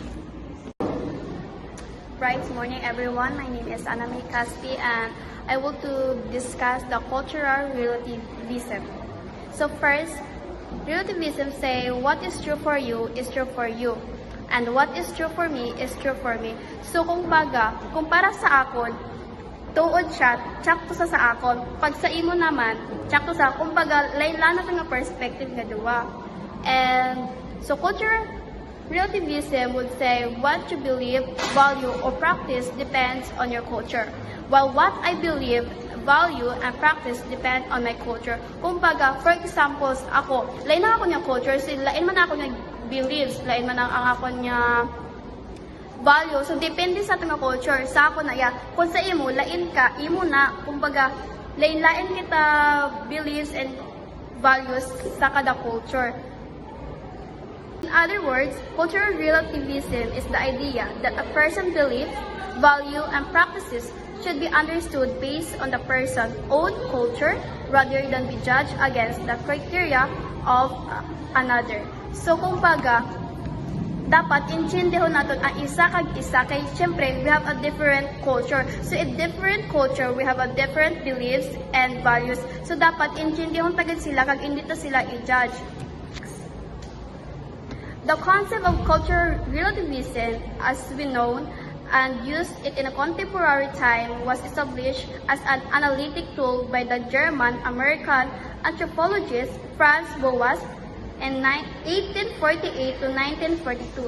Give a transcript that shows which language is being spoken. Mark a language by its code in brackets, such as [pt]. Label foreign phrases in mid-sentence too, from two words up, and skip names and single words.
[en] Right morning, everyone. My name is Anami Caspi, and I want to discuss the cultural relativism. So first, relativism say what is true for you is true for you, and what is true for me is true for me. [hil] So kung baga, kung para sa akon, tuod siya, tsakto sa akon. Pag sa imo naman, tsakto sa, kung baga, lain-lana nga perspective nga duwa. [en] And so cultural relativism would say what you believe, value, or practice depends on your culture, while what I believe, value, and practice depend on my culture. Kumbaga, for example, [hil] ako, lain na ako niya culture, so lain man ako niya beliefs, lain man ang ako niya value. So, depende sa itong culture. Sa ako na ya, kung sa imo, lain ka, imo na, kumbaga, lain-lain kita [en] beliefs and values [hil] sa kada culture. [en] In other words, cultural relativism is the idea that a person's beliefs, value, and practices should be understood based on the person's own culture rather than be judged against the criteria of another. So, [hil] kumbaga, dapat intindihan natin ang isa kag isa kay syempre [en] we have a different culture. So, in different culture, we have a different beliefs and values. So, [hil] dapat intindihan tagad sila kag hindi to sila i-judge. [en] The concept of cultural relativism, as we know and used it in a contemporary time, was established as an analytic tool by the German-American anthropologist Franz Boas in 1848 to 1942.